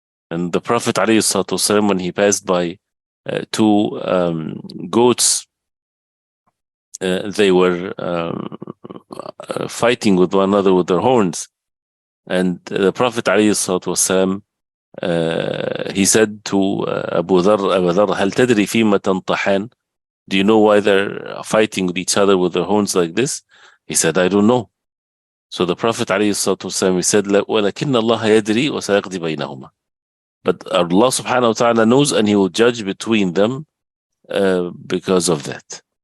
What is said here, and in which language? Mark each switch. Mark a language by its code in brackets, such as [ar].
[en] And the Prophet ﷺ, when he passed by two goats, they were fighting with one another with their horns. And the Prophet ﷺ, he said to Abu Dharr, [ar] هل تدري فيما تنطحان? [en] Do you know why they're fighting with each other with their horns like this? He said, I don't know. So the Prophet ﷺ, he said, [ar] ولكن الله يدري وسيقضي بينهما. [en] But Allah subhanahu wa ta'ala knows, and he will judge between them because of that.